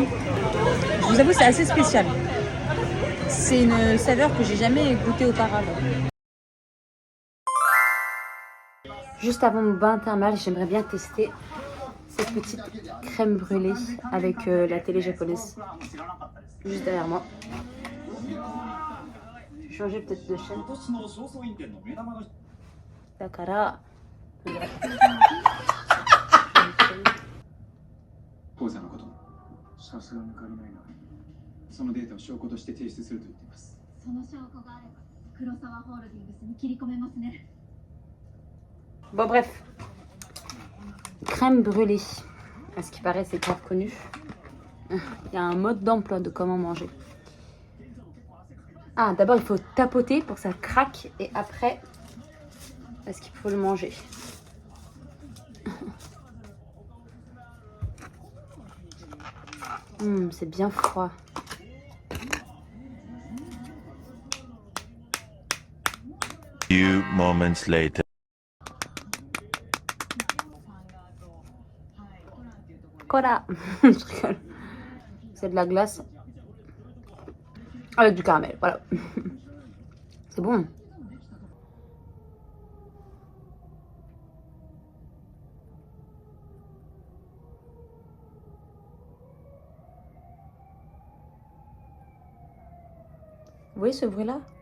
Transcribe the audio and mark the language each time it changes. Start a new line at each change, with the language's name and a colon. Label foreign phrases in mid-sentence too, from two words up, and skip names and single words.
French: Je vous avoue, c'est assez spécial. C'est une saveur que j'ai jamais goûtée auparavant. Juste avant mon bain thermal, j'aimerais bien tester cette petite crème brûlée avec la télé japonaise. Juste derrière moi. Je vais changer peut-être de chaîne.
Japanese: Dakara. 口座のことさすがに借りないな。そのデータを証拠として提出すると言っています。その証拠があれば黒沢ホールディングスに切り込めますね。
French: Bon bref, crème brûlée, à ce qui paraît c'est grave connu. Il y a un mode d'emploi de comment manger. Ah, d'abord il faut tapoter pour que ça craque et après, est-ce qu'il faut le manger? C'est bien froid.
English: Few moments later.
French: Cola. Je rigole. C'est de la glace avec du caramel, voilà. C'est bon. Vous voyez ce bruit-là?